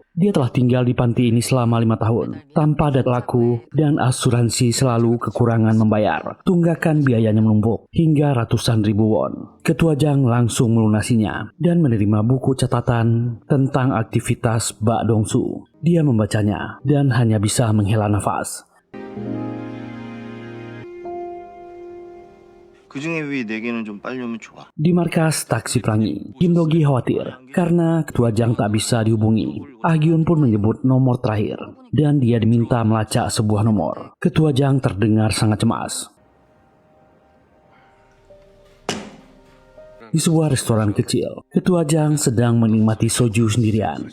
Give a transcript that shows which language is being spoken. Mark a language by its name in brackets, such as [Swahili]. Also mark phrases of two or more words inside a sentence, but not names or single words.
[Indonesian] Dia telah tinggal di panti ini selama 5 tahun, tanpa data laku dan asuransi selalu kekurangan membayar. Tunggakan biayanya menumpuk hingga ratusan ribu won. Ketua Jang langsung melunasinya dan menerima buku catatan tentang aktivitas Bak Dong Su. Dia membacanya dan hanya bisa menghela nafas. [Korean] 그중에 왜 4개는 좀 빨리 오면 좋아. [Indonesian] Di markas Taksi Pelangi, Kim Dogi khawatir karena Ketua Jang tak bisa dihubungi. Gion pun menyebut nomor terakhir dan dia diminta melacak sebuah nomor. Ketua Jang terdengar sangat cemas. Di sebuah restoran kecil, Ketua Jang sedang menikmati soju sendirian.